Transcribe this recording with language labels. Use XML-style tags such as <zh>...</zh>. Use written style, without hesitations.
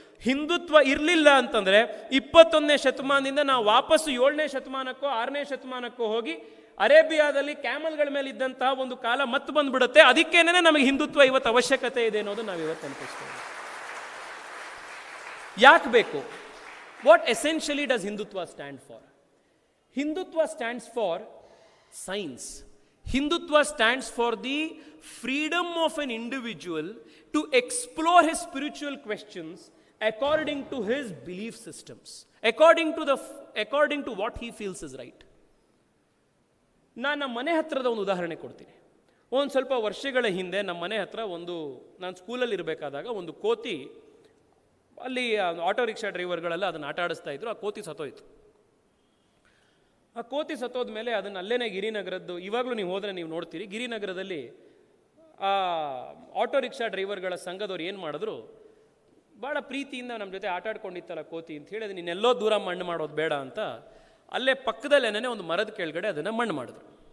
<kn>ಹಿಂದುತ್ವ ಇರಲಿಲ್ಲ ಅಂತಂದ್ರೆ 21ನೇ ಶತಮಾನದಿಂದ ನಾವು ವಾಪಸ್ಸು 7ನೇ ಶತಮಾನಕ್ಕೋ 6ನೇ ಶತಮಾನಕ್ಕೋ ಹೋಗಿ ಅರೇಬಿಯಾದಲ್ಲಿ ಕ್ಯಾಮಲ್ಗಳ ಮೇಲೆ ಇದ್ದಂತಹ ಒಂದು ಕಾಲ ಮತ್ತೆ ಬಂದ್ಬಿಡುತ್ತೆ. ಅದಕ್ಕೇನೆ ನಮಗೆ ಹಿಂದುತ್ವ ಇವತ್ತು ಅವಶ್ಯಕತೆ ಇದೆ ಅನ್ನೋದು ನಾವು ಇವತ್ತು ಅನ್ಪಿಸ್ತೇವೆ. ಯಾಕೆ ಬೇಕು?</kn> <en>What essentially does Hindutva stand for? Hindutva stands for science. Hindutva stands for the freedom of an individual to explore his spiritual questions according to his belief systems, according to what he feels is right.</en> <kn>ನಾನು ಮನೆ ಹತ್ತಿರದ ಒಂದು ಉದಾಹರಣೆ ಕೊಡ್ತೀನಿ. ಒಂದು ಸ್ವಲ್ಪ ವರ್ಷಗಳ ಹಿಂದೆ ನಮ್ಮ ಮನೆ ಹತ್ರ ನಾನು ಸ್ಕೂಲಲ್ಲಿ ಇರಬೇಕಾದಾಗ ಒಂದು ಕೋತಿ, ಅಲ್ಲಿ ಆಟೋ ರಿಕ್ಷಾ ಡ್ರೈವರ್ಗಳೆಲ್ಲ ಅದನ್ನು ಆಟ ಆಡಿಸ್ತಾ ಇದ್ರು. ಆ ಕೋತಿ ಸತ್ತೋಯ್ತು. ಆ ಕೋತಿ ಸತ್ತೋದ ಮೇಲೆ ಅದನ್ನು ಅಲ್ಲೇನೆ ಗಿರಿನಗರದ್ದು, ಇವಾಗಲೂ ನೀವು ಹೋದರೆ ನೀವು ನೋಡ್ತೀರಿ, ಗಿರಿನಗರದಲ್ಲಿ ಆ ಆಟೋ ರಿಕ್ಷಾ ಡ್ರೈವರ್ಗಳ ಸಂಘದವ್ರು ಏನು ಮಾಡಿದ್ರು, ಭಾಳ ಪ್ರೀತಿಯಿಂದ ನಮ್ಮ ಜೊತೆ ಆಟ ಆಡ್ಕೊಂಡಿತ್ತಲ್ಲ ಕೋತಿ ಅಂತ ಹೇಳಿ, ಅದು ನೀನೆಲ್ಲೋ ದೂರ ಮಣ್ಣು ಮಾಡೋದು ಬೇಡ ಅಂತ ಅಲ್ಲೇ ಪಕ್ಕದಲ್ಲೇನೇ ಒಂದು ಮರದ ಕೆಳಗಡೆ ಅದನ್ನು ಮಣ್ಣು ಮಾಡಿದ್ರು.</kn>